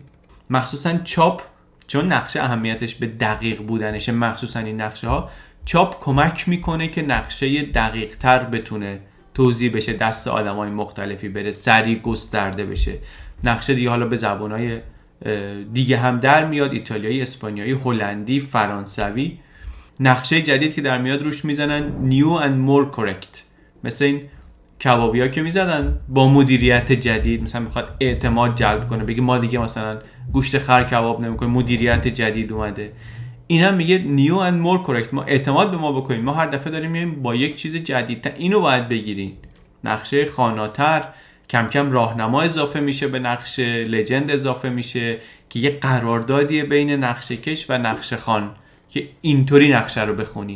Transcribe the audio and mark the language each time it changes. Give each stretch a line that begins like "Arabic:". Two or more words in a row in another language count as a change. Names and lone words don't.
Persian: مخصوصا چاپ، چون نقشه اهمیتش به دقیق بودنشه، مخصوصا این نقشه ها، چاپ کمک میکنه که نقشه دقیق تر بتونه توزیع بشه، دست آدمای مختلفی بره، سریع گسترده بشه. نقشه دیگه حالا به زبانهای دیگه هم در میاد، ایتالیایی، اسپانیایی، هلندی، فرانسوی. نقشه جدید که در میاد روش میزنن
English: new and more correct.
Persian: مثل این کبابی ها که میزدن با مدیریت جدید، مثلا میخواد اعتماد جلب کنه، بگه ما دیگه مثلا گوشت خر کباب نمیکنیم، مدیریت جدید اومده. اینا میگه
English: new and more correct،
Persian: ما اعتماد به ما بکنیم، ما هر دفعه داریم میایم با یک چیز جدیدتر، اینو باید بگیرین. نقشه خاناتر، کم کم راهنما اضافه میشه به نقشه، لجند اضافه میشه که یه قراردادیه بین نقشه کش و نقشه خان که اینطوری نقشه رو بخونین.